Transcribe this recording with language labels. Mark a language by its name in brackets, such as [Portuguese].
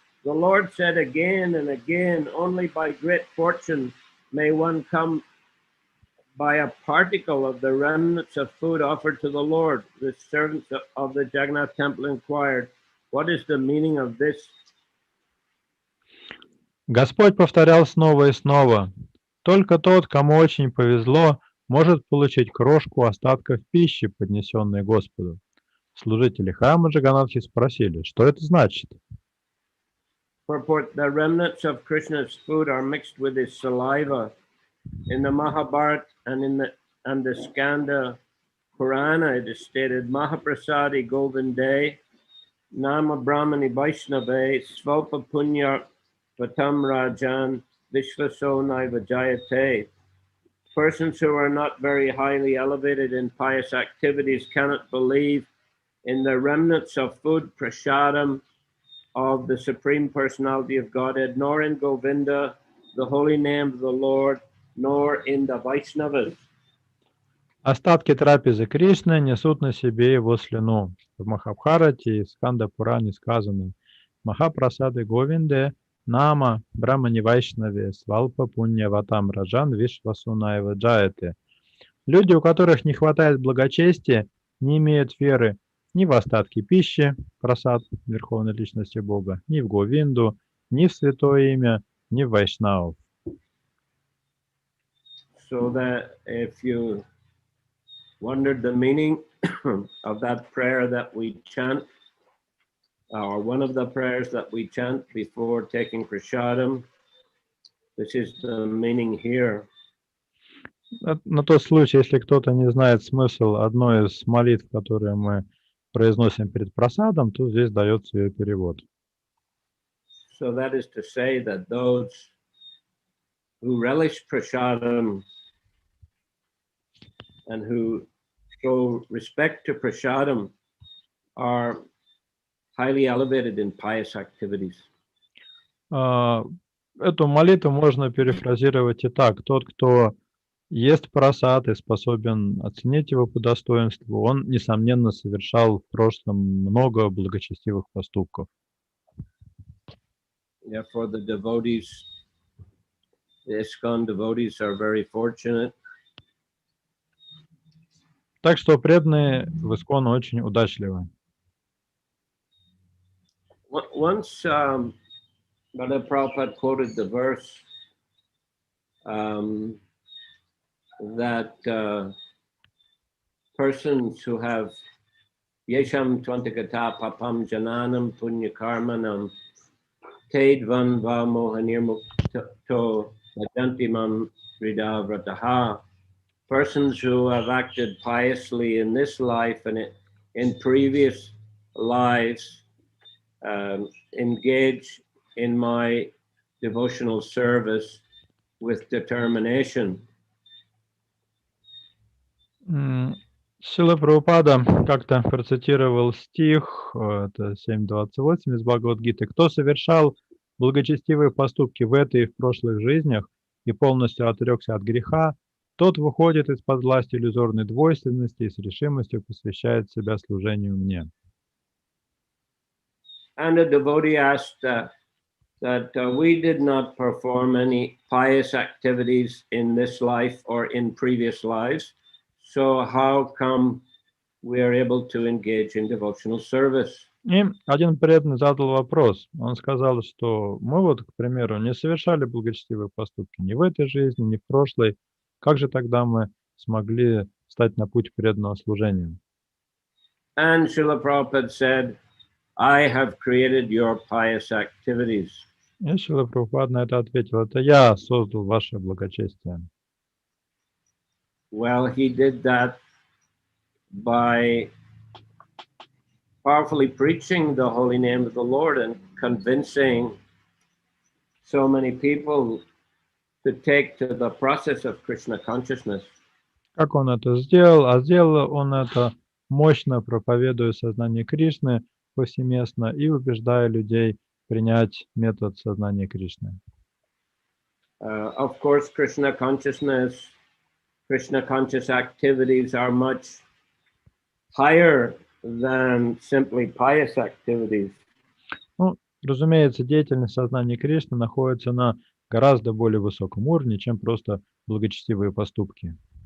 [English] The Lord said again and again, only by great fortune may one come by a particle of the remnants of food offered to the Lord. The servants of the Jagannath temple inquired, what is the meaning of this? [Russian] Господь повторял снова и снова, только тот, кому очень повезло, может получить крошку остатков пищи, поднесенной Господу. Служители храма Джаганатхи спросили, что это значит? [English] Purport, the remnants of Krishna's food are mixed with his saliva. In the Mahabharata and the Skanda Purana, it is stated, [Sanskrit] Mahaprasadi Govinde, Nama Brahmani Vaishnave, Svalpa Punya Patam Rajan, vishvaso naiva jayate. [English] Persons who are not very highly elevated in pious activities cannot believe in the remnants of food prasadam of the Supreme Personality of Godhead, nor in Govinda, the holy name of the Lord, nor in the Vaishnavas. [Russian] Остатки трапезы Кришны несут на себе его слюну. В Махабхарате и Сканда-Пуране сказано: [Sanskrit] Махапрасады Говинде, Нама, Брахмани Вайшнаве, Свалпа Пунья Ватам Раджан Вишвасунаева Джаяте. [Russian] Люди, у которых не хватает благочестия, не имеют веры ни в остатки пищи, прасад Верховной Личности Бога, ни в Говинду, ни в Святое Имя, ни в Вайшнавов. [English] So that if you wondered the meaning of that prayer that we chant, or one of the prayers that we chant before taking prasadam, this is the meaning here. [Russian] На тот случай, если кто-то не знает смысл одной из молитв, которые мы произносим перед прасадом, то здесь дается ее перевод. [English] So that is to say that those who relish prasadam and who show respect to prasadam are highly elevated in pious activities. [Russian] Эту молитву можно перефразировать и так: тот, кто ест прасад и способен оценить его по достоинству, он, несомненно, совершал в прошлом много благочестивых поступков. [English] Therefore, the devotees, the ISKCON devotees, are very fortunate. [Russian] Так что преданные в ИСККОН очень удачливы. [English] Once Brother Prabhupada quoted the verse that persons who have [Sanskrit] yesham tvantakata papam jananam punya karmanam tedvan vamohanirmukto vajantimam ridavrataha. [English] Persons who have acted piously in this life and in previous lives engage in my devotional service with determination. [Russian] Шрила Прабхупада как-то процитировал стих, это 7.28 из Бхагавад-гиты: «Кто совершал благочестивые поступки в этой и в прошлых жизнях и полностью отрекся от греха, тот выходит из-под власти иллюзорной двойственности и с решимостью посвящает себя служению мне». [English] And a devotee asked that we did not perform any pious activities in this life or in previous lives. So how come we are able to engage in devotional service? [Russian] И один преданный задал вопрос. Он сказал, что мы вот, к примеру, не совершали благочестивые поступки ни в этой жизни, ни в прошлой. Как же тогда мы смогли стать на путь преданного служения? [English] And Srila Prabhupada said, I have created your pious activities. [Russian] И Шрила Прабхупада на это ответил: это я создал ваше благочестие. [English] Well, he did that by powerfully preaching the holy name of the Lord and convincing so many people to take to the process of Krishna consciousness. [Russian] Как он это сделал? А сделал он это мощно, проповедуя сознание Кришны повсеместно и убеждая людей принять метод сознания Кришны. [English] Of course, Krishna consciousness, Krishna conscious activities are much higher than simply pious activities. [Russian] Ну, разумеется, деятельность сознания Кришны находится на гораздо более высоком уровне, чем просто благочестивые поступки.